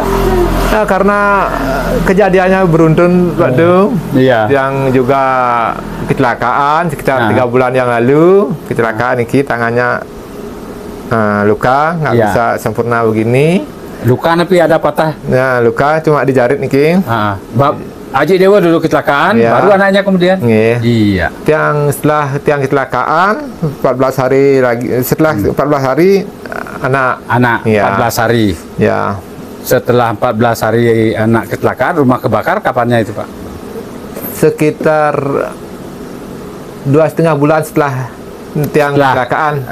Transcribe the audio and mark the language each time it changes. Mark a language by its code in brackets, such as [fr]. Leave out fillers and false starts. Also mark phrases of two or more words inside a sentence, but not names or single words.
[id] Nah, karena kejadiannya beruntun waktu yang juga kecelakaan sekitar 3 bulan yang lalu. Kecelakaan ini tangannya luka, nggak bisa sempurna begini. Luka tapi ada patah. Ya, luka cuma di jarit niki. Aji Dewo dulu kecelakaan, baru anaknya kemudian. Iya. Setelah Tiang kecelakaan 14 hari lagi, setelah 14 hari anak 14 hari. Ya. Setelah 14 hari anak kecelakaan, rumah kebakar, kapannya itu, Pak? Sekitar 2,5 bulan setelah Tiang kecelakaan.